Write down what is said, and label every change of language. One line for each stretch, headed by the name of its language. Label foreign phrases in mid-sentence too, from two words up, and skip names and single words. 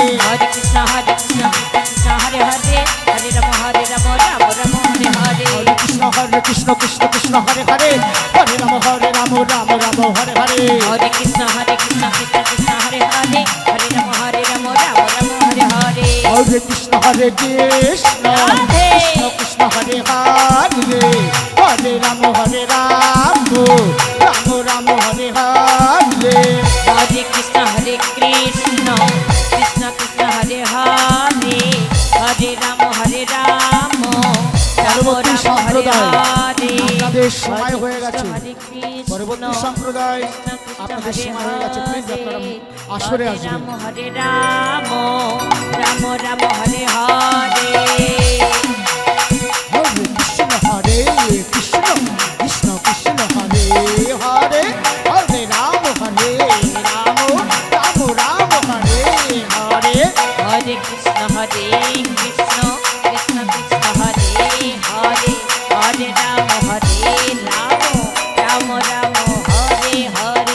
Sanskrit: হরে কৃষ্ণ কৃষ্ণ হরে হরে হরে রাম রাম হরে হরে হরে কৃষ্ণ কৃষ্ণ হরে হরে হরে রাম রাম হরে হরে হরে কৃষ্ণ কৃষ্ণ হরে হরে হরে রাম হরে হরে হরে কৃষ্ণ কৃষ্ণ রাধে। কৃষ্ণ হরে হরে হরে রাম রাম হরে হরে হরে কৃষ্ণ কৃষ্ণ কৃষ্ণ হরে হরে রাম হরে রাম
Bangla: পরবর্তী সম্প্রদায় আপনাদের সময়
Sanskrit: হরে
Bangla: হয়ে গেছে।
Sanskrit: কৃষ্ণ, হরে কৃষ্ণ,
Bangla: পরবর্তী সম্প্রদায়
Sanskrit: কৃষ্ণ কৃষ্ণ
Bangla: আপনাদের
Sanskrit: হরে
Bangla: সময় হয়ে গেছে, প্লিজ আপনারা
Sanskrit: হরে।
Bangla: আসরে
Sanskrit: হরে
Bangla: আসবেন।
Sanskrit: রাম হরে রাম রাম রাম হরে হরে হরে কৃষ্ণ হরে কৃষ্ণ কৃষ্ণ কৃষ্ণ হরে হরে হরে রাম হরে রাম রাম রাম হরে হরে হরে কৃষ্ণ হরে কৃষ্ণ কৃষ্ণ কৃষ্ণ হরে হরে হরে রাম হরে রাম রাম রাম হরে হরে